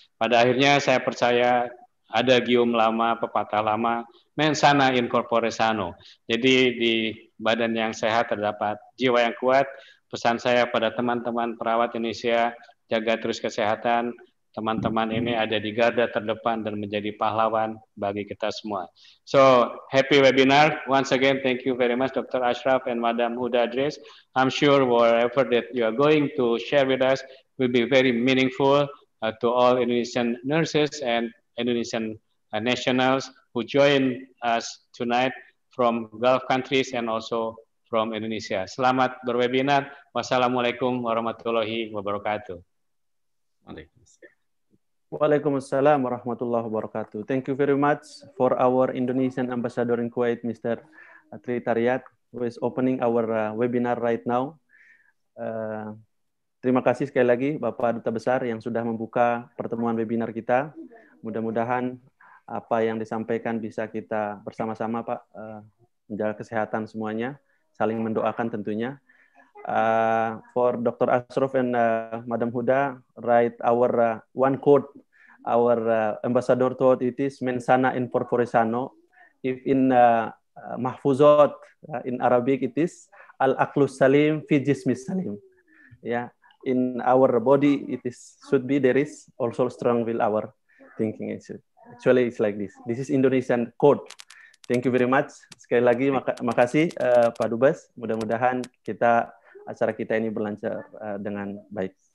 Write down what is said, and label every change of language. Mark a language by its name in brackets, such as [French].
[Indonesian] Pada akhirnya saya percaya ada gium lama, pepatah lama, [Latin] mens sana in corpore sano. [Indonesian] Jadi di badan yang sehat terdapat jiwa yang kuat. Pesan saya pada teman-teman perawat Indonesia, jaga terus kesehatan. Teman-teman ini ada di garda terdepan dan menjadi pahlawan bagi kita semua. [English] So, happy webinar. Once again, thank you very much, Dr. Ashaf and Madam Huda Adres. I'm sure whatever that you are going to share with us will be very meaningful to all Indonesian nurses and Indonesian nationals who join us tonight from Gulf countries and also from Indonesia. [Indonesian] Selamat berwebinar. Wassalamualaikum warahmatullahi wabarakatuh. [Arabic] Waalaikumsalam warahmatullahi wabarakatuh. [English] Thank you very much for our Indonesian Ambassador in Kuwait, Mr. Tri Tharyat, who is opening our webinar right now. [Indonesian] Terima kasih sekali lagi Bapak Duta Besar yang sudah membuka pertemuan webinar kita. Mudah-mudahan apa yang disampaikan bisa kita bersama-sama Pak menjaga kesehatan semuanya, saling mendoakan tentunya. [English] For Dr. Ashraf and Madam Huda, write our one quote. Our ambassador thought it is [Latin] mensana in corpore sano. [English] If in mahfuzot in Arabic it is [Arabic] al aqlus salim fi jismis salim. [English] Yeah, in our body it is should be there is also strong will our thinking. Actually it's like this. This is Indonesian quote. Thank you very much. [Indonesian] Sekali lagi makasih Pak Dubes. Mudah-mudahan acara kita ini berlancar dengan baik.